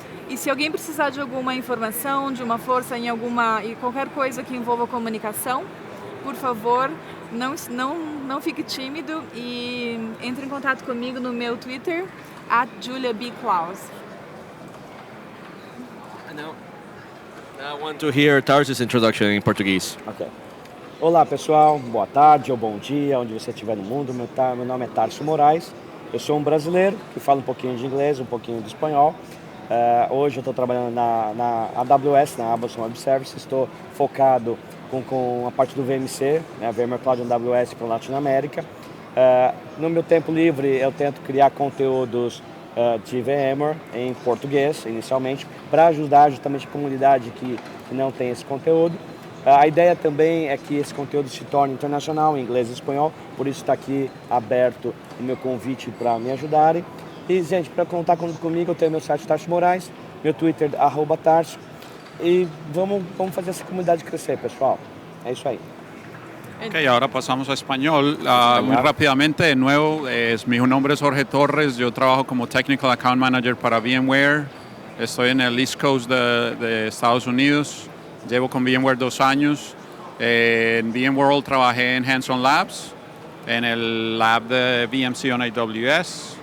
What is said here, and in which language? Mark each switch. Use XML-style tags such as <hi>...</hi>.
<pt>E se alguém precisar de alguma informação, de uma força em qualquer coisa que envolva comunicação, por favor, não fique tímido e entre em contato comigo no meu Twitter, @JuliaBKlaus.</pt> <en>Now I want to hear Tarsio's introduction in Portuguese.</en> <pt>Ok. Olá, pessoal. Boa tarde ou bom dia, onde você estiver no mundo. Meu nome é Tarsio Moraes. Eu sou um brasileiro que fala um pouquinho de inglês, um pouquinho de espanhol. Hoje eu estou trabalhando na AWS, na Amazon Web Services. Estou focado com a parte do VMC, né, a VMware Cloud AWS para a Latinoamérica. No meu tempo livre eu tento criar conteúdos de VMware em português, inicialmente, para ajudar justamente a comunidade que não tem esse conteúdo. A ideia também é que esse conteúdo se torne internacional, em inglês e espanhol, por isso está aqui aberto o meu convite para me ajudarem. E, gente, para contar comigo, eu tenho meu site Tarsio Moraes, meu Twitter, @Tarsio, e vamos fazer essa comunidade crescer, pessoal. É isso aí.</pt> <es>Ok, ahora pasamos a español. Muy rápidamente, de nuevo, mi nombre es Jorge Torres, yo trabajo como Technical Account Manager para VMware. Estoy en el East Coast de Estados Unidos. Llevo con VMware 2 años. En VMworld trabajé en Hands on Labs, en el lab de VMC on AWS.</es>